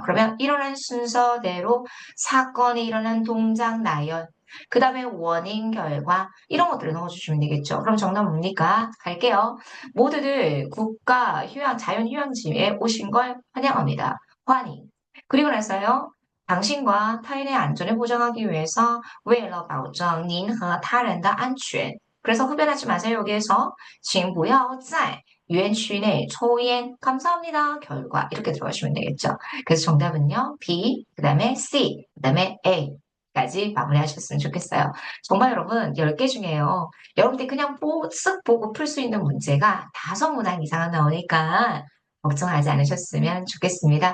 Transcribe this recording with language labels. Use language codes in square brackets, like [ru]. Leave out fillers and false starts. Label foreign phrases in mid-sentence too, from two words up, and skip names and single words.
[ko] 그러면 일어난 순서대로 사건이 일어난 동작 나열, 그 다음에 원인 결과 이런 것들을 넣어주시면 되겠죠. 그럼 정답 뭡니까? 갈게요. 모두들 국가 휴양 자연 휴양지에 오신 걸 환영합니다. 환희. 그리고 나서요. 당신과 타인의 안전을 보장하기 위해서 [zh] 为了保证您和他人的安全 [ko] 그래서 흡연하지 마세요. [zh] 여기에서 请不要在园区内抽烟. [ko] 감사합니다. 결과 이렇게 들어가시면 되겠죠. 그래서 정답은요. B, 그 다음에 C, 그 다음에 A 까지 마무리하셨으면 좋겠어요. 정말 여러분 10개 중에요. 여러분들 그냥 쓱 보고 풀 수 있는 문제가 5문항 이상은 나오니까 걱정하지 않으셨으면 좋겠습니다.